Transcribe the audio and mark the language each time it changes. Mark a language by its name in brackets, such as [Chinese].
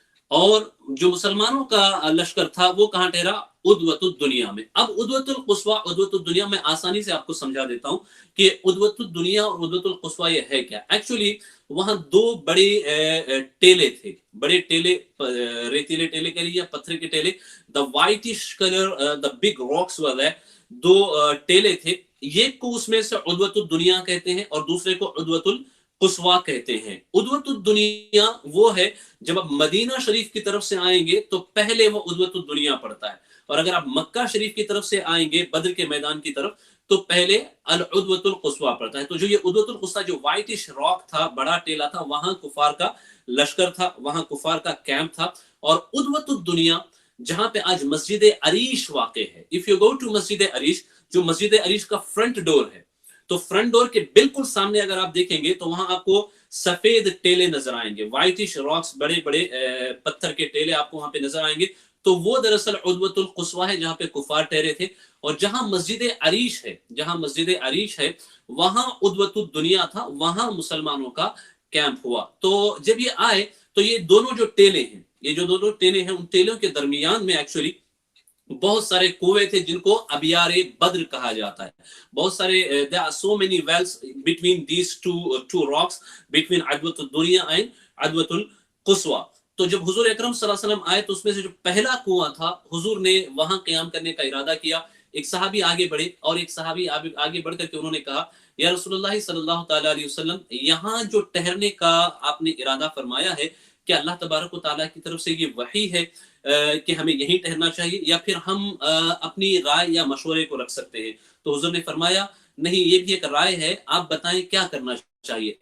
[Urdu] اور جو مسلمانوں کا لشکر تھا وہ کہاں ٹھہرا؟ عدوۃ الدنیا میں. اب عدوۃ القصویٰ، عدوۃ الدنیا میں آسانی سے آپ کو سمجھا دیتا ہوں کہ عدوۃ الدنیا اور عدوۃ القصویٰ یہ ہے کیا. ایکچولی وہاں دو بڑے ٹیلے تھے، بڑے ٹیلے، ریتیلے ٹیلے کہہ لیجیے یا پتھر کے ٹیلے. دا وائٹش کلر، دا بگ راکس والے دو ٹیلے تھے. ایک کو اس میں سے عدوۃ الدنیا کہتے ہیں اور دوسرے کو عدوۃ القصویٰ کہتے ہیں. عدوۃ الدنیا وہ ہے جب آپ مدینہ شریف کی طرف سے آئیں گے تو پہلے وہ عدوۃ الدنیا پڑتا ہے، اور اگر آپ مکہ شریف کی طرف سے آئیں گے بدر کے میدان کی طرف تو پہلے العدوۃ القصویٰ پڑتا ہے. تو جو یہ عدوۃ القصویٰ جو وائٹش راک تھا، بڑا ٹیلا تھا، وہاں کفار کا لشکر تھا، وہاں کفار کا کیمپ تھا. اور عدوۃ الدنیا جہاں پہ آج مسجد عریش واقع ہے، [English] if you go to [Urdu] مسجد عریش، جو مسجد عریش کا فرنٹ ڈور ہے، تو فرنٹ ڈور کے بالکل سامنے اگر آپ دیکھیں گے تو وہاں آپ کو سفید ٹیلے نظر آئیں گے، وائٹش راکس، بڑے بڑے پتھر کے ٹیلے آپ کو وہاں پہ نظر آئیں گے. تو وہ دراصل عدوۃ القصویٰ ہے جہاں پہ کفار ٹھہرے تھے. اور جہاں مسجد عریش ہے، جہاں مسجد عریش ہے وہاں عدوۃ الدنیا تھا، وہاں مسلمانوں کا کیمپ ہوا. تو جب یہ آئے تو یہ دونوں جو ٹیلے ہیں، یہ جو دونوں ٹیلے ہیں، ان ٹیلوں کے درمیان میں ایکچولی بہت سارے کنویں تھے جن کو ابیار بدر کہا جاتا ہے. بہت سارے [English] there are so many wells between these two rocks between عدوۃ الدنیا and عدوۃ القصویٰ. [Urdu] تو جب حضور اکرم صلی اللہ علیہ وسلم آئے تو اس میں سے جو پہلا کنواں تھا حضور نے وہاں قیام کرنے کا ارادہ کیا. ایک صحابی آگے بڑھے اور ایک صحابی آگے بڑھ کر کے انہوں نے کہا یا رسول اللہ صلی اللہ تعالیٰ علیہ وسلم، یہاں جو ٹھہرنے کا آپ نے ارادہ فرمایا ہے کہ اللہ تبارک و تعالیٰ کی طرف سے یہ وحی ہے کہ ہمیں یہیں ٹھہرنا چاہیے یا پھر ہم اپنی رائے یا مشورے کو رکھ سکتے ہیں؟ تو حضور نے فرمایا نہیں، یہ بھی ایک رائے ہے، آپ بتائیں کیا کرنا چاہیے.